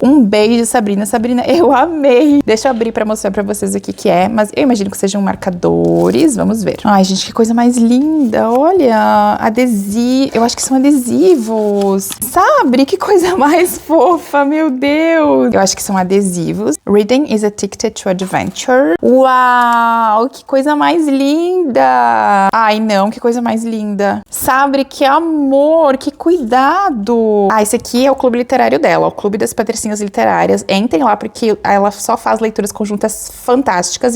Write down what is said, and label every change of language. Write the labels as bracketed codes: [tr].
[pt] Um beijo, Sabrina. Sabrina, eu amei. Deixa eu abrir pra mostrar pra vocês o que é, mas eu imagino que seja um marcador. Vamos ver. Ai, gente, que coisa mais linda. Olha, adesivo. Eu acho que são adesivos. Sabe? Que coisa mais fofa, meu Deus. Eu acho que são adesivos. [en] Reading is a ticket to adventure. [pt] Uau, que coisa mais linda. Ai, não, que coisa mais linda. Sabe? Que amor, que cuidado. Ah, esse aqui é o clube literário dela, o Clube das Patricinhas Literárias. Entrem lá, porque ela só faz leituras conjuntas fantásticas.